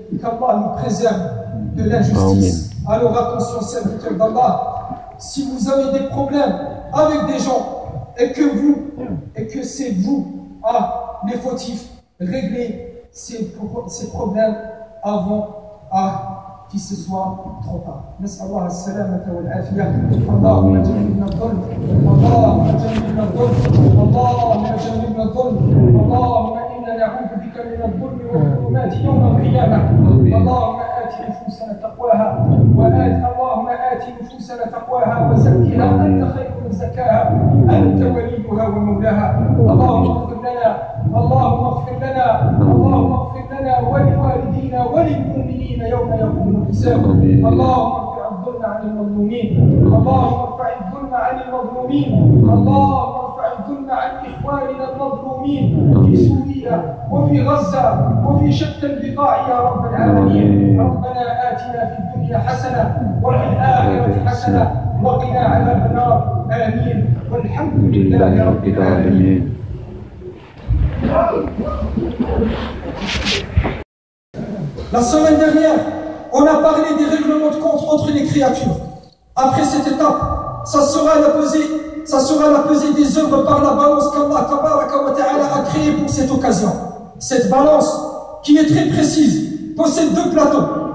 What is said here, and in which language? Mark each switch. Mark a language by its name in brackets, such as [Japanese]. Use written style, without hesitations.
[French] Qu'Allah nous préserve de l'injustice. Alors attention, serviteurs d'Allah, si vous avez des problèmes avec des gens et que c'est vous les fautifs, réglez ces problèmes avant qu'il se soit trop tard. [Arabic] نسأل الله السلامة والعافية. اللهم جنبنا الظلم، اللهم جنبنا الظلم، اللهم جنبنا الظلم، اللهم إنا نعوذ بك من الظلم والظلمات يوم القيامة. اللهم آت نفوسنا تقواها اللهم آت نفوسنا تقواها وزكها أنت خير من زكاها أنت وليها ومولاها. اللهم اغفر لنا، اللهم اغفر لنا، اللهم اغفر لنا ولوالدينا وللمؤمنين يوم يقوم الحساب. اللهم ارفع الظلم عن المظلومين، اللهم ارفع الظلم عن المظلومين، اللهم ارفع الظلم عن إخواننا المظلومين في سوريا وفي غزة وفي شتى البقاع يا رب العالمين. ربنا آتنا في الدنيا حسنة وفي الآخرة حسنة وقنا عذاب النار. آمين والحمد لله رب العالمين. [French] La semaine dernière, on a parlé des règlements de compte entre les créatures. Après cette étape, ça sera la pesée des œuvres par la balance qu'Allah Tabaraka wa Ta'ala a créée pour cette occasion. Cette balance, qui est très précise, possède deux plateaux.